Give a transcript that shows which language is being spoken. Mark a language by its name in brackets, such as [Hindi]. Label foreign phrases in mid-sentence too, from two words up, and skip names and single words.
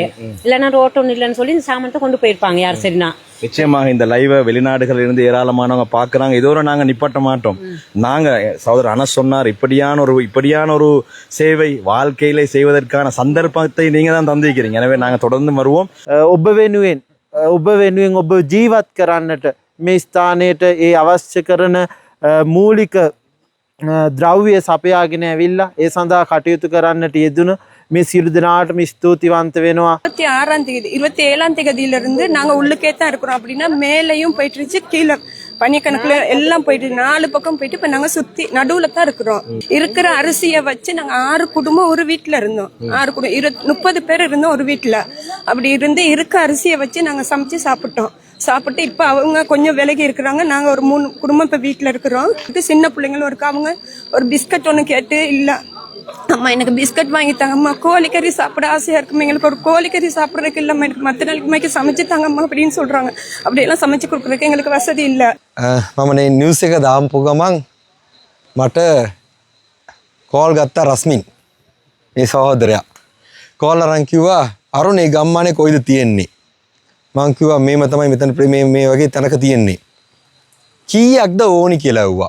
[Tamil] இல்லைன்னா ரோட்டு ஒன்று இல்லைன்னு சொல்லி இந்த சாமானத்தை கொண்டு போயிருப்பாங்க யார் சரினா. நிச்சயமாக இந்த லைவை வெளிநாடுகள் இருந்து ஏராளமானவங்க பாக்குறாங்க. இதோட நாங்க நிப்பாட்ட மாட்டோம். நாங்க சகோதரர் அனஸ் சொன்னார், இப்படியான ஒரு சேவை வாழ்க்கையில செய்வதற்கான சந்தர்ப்பத்தை நீங்க தான் தந்திருக்கிறீங்க. எனவே நாங்க தொடர்ந்து வருவோம். [Sinhala] ඔබ වෙනුවෙන් ඔබ ජීවත් කරන්නට මේ ස්ථානයට ඒ අවශ්‍ය කරන මූලික ද්‍රව්‍ය සපයාගෙන ඇවිල්ලා ඒ සඳහා කටයුතු කරන්නට යෙදුණු මේ සියලු දෙනාටම ස්තුතිවන්ත වෙනවා. [Tamil] 27ஆம் தேதியிலிருந்து நாங்க உள்ளுக்கே தான் இருக்கிறோம். அப்படின்னா மேலையும் போயிட்டு கீழே பனிக்கணக்குல எல்லாம் போயிட்டு 4 பக்கம் போயிட்டு இப்ப நாங்க சுத்தி நடுவுல தான் இருக்கிறோம். இருக்கிற அரிசியை வச்சு நாங்க 6 குடும்பம் ஒரு வீட்டுல இருந்தோம். 6 குடும்பம் 30 பேர் இருந்தோம் ஒரு வீட்டுல. அப்படி இருந்து இருக்க அரிசியை வச்சு நாங்க சமைச்சு சாப்பிட்டு இப்ப அவங்க கொஞ்சம் விலகி இருக்கிறாங்க. நாங்க ஒரு 3 குடும்பம் இப்ப வீட்டுல இருக்கிறோம். சின்ன பிள்ளைங்களும் இருக்கு. அவங்க ஒரு பிஸ்கட் ஒண்ணு கேட்டு இல்ல அம்மா எனக்கு பிஸ்கட் வாங்கி தாங்கம்மா, கோழிக்கறி சாப்பிட ஆசையா இருக்குமா, எங்களுக்கு ஒரு கோழிக்கறி சாப்பிட்றதுக்கு இல்லம்மா, எனக்கு மற்ற நாளைக்கு சமைச்சு தாங்கம்மா அப்படின்னு சொல்றாங்க. அப்படியெல்லாம் சமைச்சு கொடுக்குறதுக்கு எங்களுக்கு வசதி இல்லை. [Sinhala] මම නිවුස් එක දාපු ගමන් මට කෝල් ගත්තා රස්මින් මේ සහෝදරයා. කෝල් අරන් කිව්වා අරුණ මේ ගම්මානේ කොයිද තියෙන්නේ? මං කිව්වා මේම තමයි මෙතන මේ වගේ තැනක තියෙන්නේ. කීයක්ද ඕනි කියලා ඇහුවා.